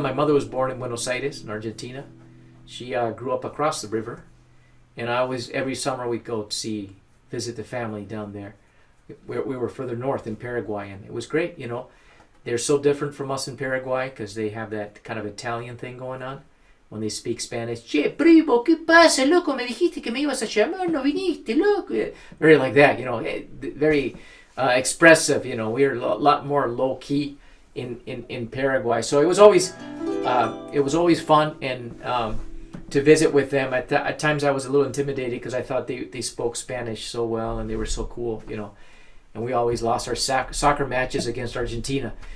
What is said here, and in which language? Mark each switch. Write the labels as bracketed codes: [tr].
[en] My mother was born in Buenos Aires, in Argentina. She grew up across the river, and every summer we'd go visit the family down there. We were further north in Paraguay, and it was great. They're so different from us in Paraguay, because they have that kind of Italian thing going on. When they speak Spanish, [es] che, primo, ¿qué pasa, loco? Me dijiste que me ibas a llamar, no viniste, loco. [en] Very like that, very expressive. We're a lot more low key in Paraguay. So it was always fun, and to visit with them. At times I was a little intimidated, because I thought they spoke Spanish so well, and they were so cool, And we always lost our soccer matches against Argentina.